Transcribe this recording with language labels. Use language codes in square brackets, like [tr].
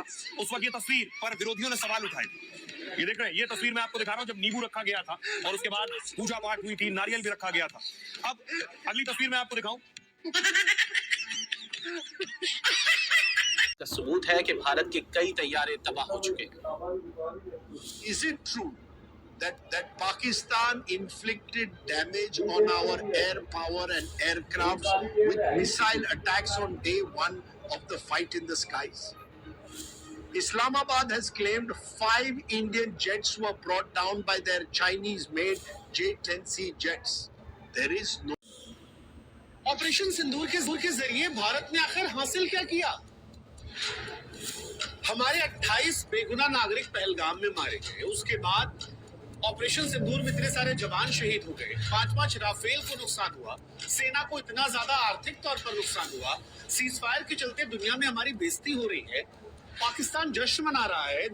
[hi] उस वक्त ये तस्वीर पर विरोधियों ने सवाल उठाए। ये देख रहे हैं, ये तस्वीर मैं आपको दिखा रहा हूं जब नींबू रखा गया था और उसके बाद पूजा पाठ हुई थी, नारियल भी रखा गया था। अब अगली तस्वीर मैं आपको दिखाऊं। का सबूत है कि भारत के कई तैयारे तबाह हो चुके हैं। [en] Is it true that Pakistan inflicted damage on our air power and aircrafts with missile attacks on day 1 of the fight in the skies? Islamabad has claimed 5 Indian jets were brought down by their Chinese-made J-10C jets. There is no. [hi] Operation सिंदूर के जरिए भारत ने आखिर हासिल क्या किया? हमारे 28 बेगुनाह नागरिक पहलगाम में मारे गए। उसके बाद ऑपरेशन सिंदूर में इतने सारे जवान शहीद हो गए, 5-5 राफेल को नुकसान हुआ, सेना को इतना ज्यादा आर्थिक तौर पर नुकसान हुआ, सीज फायर के चलते दुनिया में हमारी बेइज्जती हो रही है, पाकिस्तान जश्न मना रहा है।